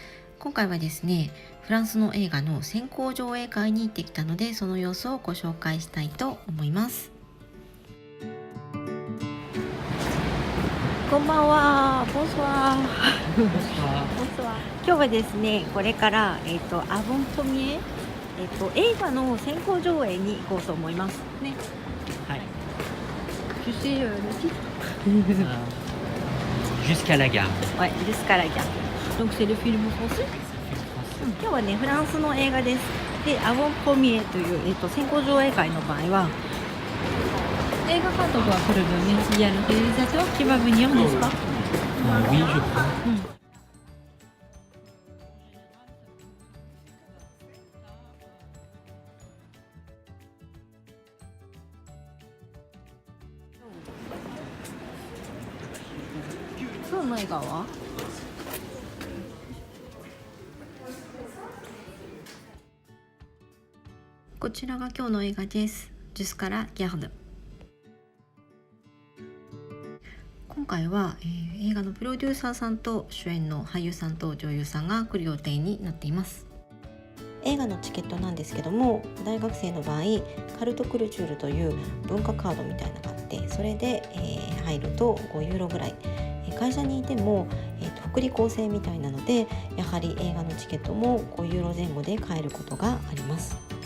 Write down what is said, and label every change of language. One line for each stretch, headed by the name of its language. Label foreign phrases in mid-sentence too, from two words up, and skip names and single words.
Japanese: 今回はですね、フランスの映画の先行上映会に行ってきたので、その様子をご紹介したいと思います。こんばんは。ボンソワー。ボンソワー。今日はですね、これから、アボンポミエ、映画の先行上映に行こうと思います。ね。はい。
French: Tu sais le titre? Jusqu'à la gare. Ouais, jusqu'à la gare. Donc c'est le film français?
Japanese: 今日はね、フランスの映画です。で、アボンポミエという、先行上映会の場合は、映画監督は来る分ね、
French: il y a le réalisateur qui va venir, n'est-ce pas?
Japanese: Oui, je crois. 今日の映画はこちらが今日の映画です。Jusqu'à la gare。今回は、映画のプロデューサーさんと主演の俳優さんと女優さんが来る予定になっています。映画のチケットなんですけども、大学生の場合カルトクルチュールという文化カードみたいなのがあって、それで、入ると5ユーロぐらい、会社にいても、福利厚生みたいなので、やはり映画のチケットも5ユーロ前後で買えることがあります。